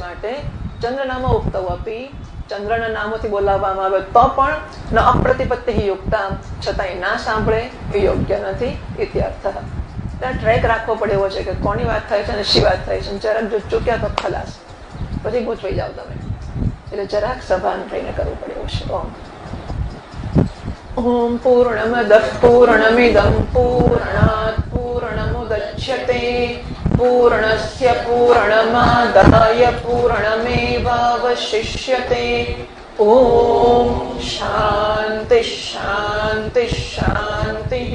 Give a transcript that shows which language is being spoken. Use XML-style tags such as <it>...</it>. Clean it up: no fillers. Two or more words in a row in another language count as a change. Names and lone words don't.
<gu>માટે</gu> <sa>ચંદ્રનામ ઉક્તવ અપી,</sa> <gu>ચંદ્રના નામોથી બોલાવવામાં આવે તો પણ</gu> <sa>ન અપ્રતિપત્તિ યુક્તા,</sa> <gu>છતાંય ના સાંભળે એ યોગ્ય નથી ઇત્યર્થ. ત્યાં ટ્રેક રાખવો પડે એવો છે કે કોની વાત થાય છે અને શી વાત થાય છે. જરાક જો ચૂક્યા તો ખલાસ, પછી ગૂંચવાઈ જાવ તમે. એટલે જરાક સભાન થઈને કરવું પડે એવું છે.</gu> <sa>ઓમ પૂર્ણમદ પૂર્ણમિદં પૂર્ણાત मुच्यते पूर्णस्य पूर्णमादाय पूर्णमेवावशिष्यते। ओम शांति शांति शांतिः।</sa>